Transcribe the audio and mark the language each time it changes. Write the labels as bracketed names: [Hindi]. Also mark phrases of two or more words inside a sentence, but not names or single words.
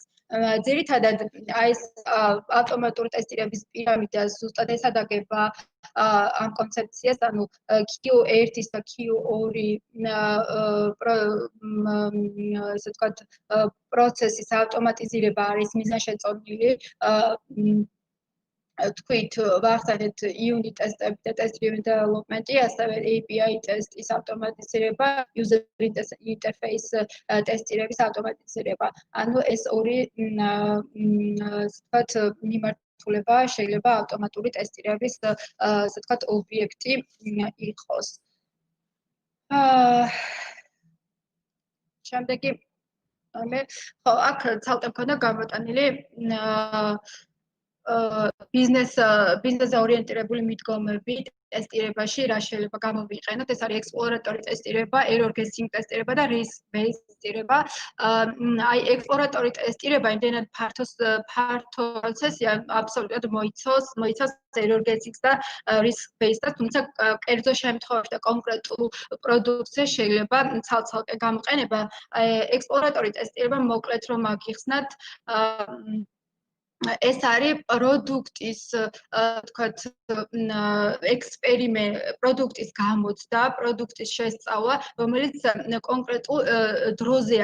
[Georgian] ძირითადად აი ეს ავტომატური ტესტირების პირამიდა ზუსტად ესადაგება ამ კონცეფციას, ანუ Q1 და Q2 ესე ვთქვათ პროცესის ავტომატიზირება არის მიზანშეწონილი თქვით ვახსენეთ unit ტესტები და [English] test driven development-ი, [Georgian] ასევე API ტესტის ავტომატიზირება, [English] user interface [Georgian] ტესტირების ავტომატიზირება. ანუ ეს ორი ვთქვათ მიმართულება შეიძლება ავტომატური ტესტირების ასე ვთქვათ ობიექტი იყოს. შემდეგი მე ხო აქ ცალკე მქონდა გამოტანილი ბიზნესზე ორიენტირებული მიდგომები ტესტირებაში რა შეიძლება გამოვიყენოთ, ეს არის ექსპლორატორი ტესტირება, [English] error guessing [Georgian] ტესტირება და [English] risk based [Georgian] ტესტირება. აი ექსპლორატორი ტესტირება იმდენად ფართო პროცესია, აბსოლუტურად მოიცავს [English] error guessing-ს [Georgian] და [English] risk based-ს, [Georgian] თუმცა კერძო შემთხვევაში და კონკრეტულ პროდუქტზე შეიძლება ცალ-ცალკე გამოყენება. ექსპლორატორი ტესტირება მოკლედ რომ აგიხსნათ, ეს არის პროდუქტის თქვათ პროდუქტის გამოცდა, პროდუქტის შესწავლა, რომელიც კონკრეტულ დროზე